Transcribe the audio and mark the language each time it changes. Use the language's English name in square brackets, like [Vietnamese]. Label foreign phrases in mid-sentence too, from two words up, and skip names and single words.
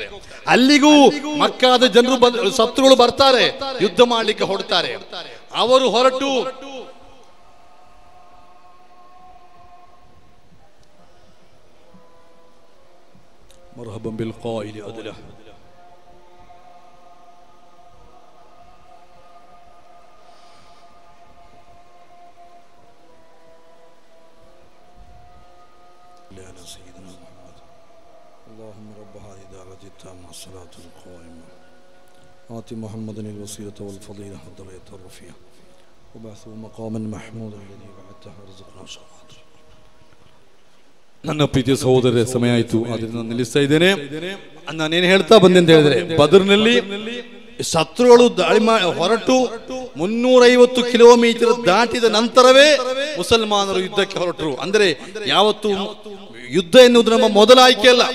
[Kannada] ಅಲ್ಲಿಗೂ ಮಕ್ಕಾದ ಜನರು ಶತ್ರುಗಳು ಬರ್ತಾರೆ, ಯುದ್ಧ ಮಾಡಲಿಕ್ಕೆ ಹೊರಡ್ತಾರೆ. ಅವರು ಹೊರಟು [Arabic] مرحبا بالقائل عدلا اللهم رب هذه الدعوة التامة الصلاة القائمة آت محمدا الوسيلة والفضيلة والدرجة الرفيعة وبعثه مقاما محمودا الذي بعثته ورزقنا شفاعته. [Kannada] ನನ್ನ ಪ್ರೀತಿಯ ಸಹೋದರರೇ, ಸಮಯ ಆಯಿತು, ಅದರಿಂದ ನಿಲ್ಲಿಸ್ತಾ ಇದ್ದೇನೆ. ನಾನೇನು ಹೇಳ್ತಾ ಬಂದೆ ಅಂತ ಹೇಳಿದ್ರೆ, ಬದರ್ನಲ್ಲಿ ಶತ್ರುಗಳು ದಾಳಿ ಹೊರಟು 350 ಕಿಲೋಮೀಟರ್ ದಾಟಿದ ನಂತರವೇ ಮುಸಲ್ಮಾನರು ಯುದ್ಧಕ್ಕೆ ಹೊರಟರು. ಅಂದ್ರೆ ಯಾವತ್ತು ಯುದ್ಧ ಎನ್ನುವುದು ನಮ್ಮ ಮೊದಲ ಆಯ್ಕೆ ಅಲ್ಲ.